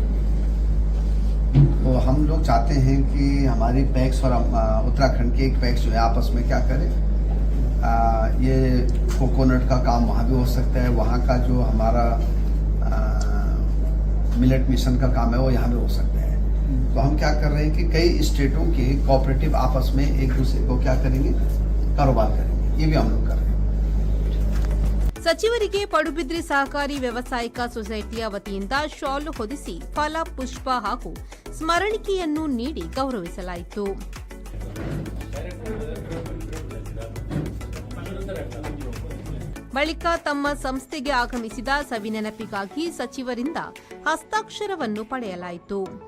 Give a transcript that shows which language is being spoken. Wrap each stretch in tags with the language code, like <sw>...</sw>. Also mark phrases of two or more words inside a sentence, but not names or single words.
<hi>तो हम लोग चाहते हैं कि हमारी पैक्स और उत्तराखंड के एक पैक्स जो है आपस में क्या करें, ये कोकोनट का काम वहाँ भी हो सकता है, वहाँ का जो हमारा</hi> <en>millet mission</en> <hi>का काम है वो यहाँ भी हो सकता है। तो हम क्या कर रहे हैं कि कई स्टेटों के कोऑपरेटिव आपस में एक दूसरे को क्या करेंगे, कारोबार करेंगे, ये भी हम लोग कर रहे हैं।</hi> <kn>ಸಚಿವರಿಗೆ ಪಡುಬಿದ್ರಿ ಸಹಕಾರಿ ವ್ಯವಸಾಯಿಕ ಸೊಸೈಟಿಯ ವತಿಯಿಂದ ಶಾಲ್ ಹೊದಿಸಿ ಫಲ ಪುಷ್ಪ ಹಾಗೂ ಸ್ಮರಣಿಕೆಯನ್ನು ನೀಡಿ ಗೌರವಿಸಲಾಯಿತು. ಬಳಿಕ ತಮ್ಮ ಸಂಸ್ಥೆಗೆ ಆಗಮಿಸಿದ ಸವಿನೆನಪಿಗಾಗಿ ಸಚಿವರಿಂದ ಹಸ್ತಾಕ್ಷರವನ್ನು ಪಡೆಯಲಾಯಿತು.</kn>